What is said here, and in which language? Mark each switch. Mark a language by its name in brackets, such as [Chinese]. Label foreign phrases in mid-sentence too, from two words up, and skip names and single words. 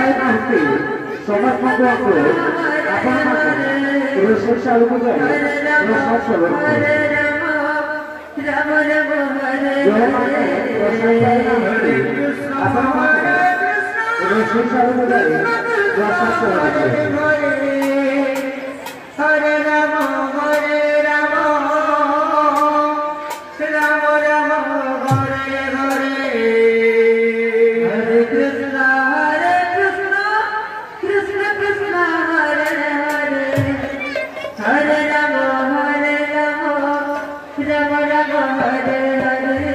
[Odia] ଆରତୀ ସମର୍ପଣ କରି ଆପଣ ରୋଷେଇ ଶାଳକୁ ଯାଇ ପ୍ରସାଦ ସେବନ କରିବେ। ଯେଉଁମାନେ ରୋଷେଇ ପାଇନାହାନ୍ତି ଆପଣମାନେ ରୋଷେଇ ଶାଳକୁ ଯାଇ ପ୍ରସାଦ ସେବନ କରିବେ। [Sanskrit] हरे राम हरे राम राम राम हरे हरे हरे कृष्ण कृष्ण कृष्ण हरे हरे हरे राम राम राम हरे हरे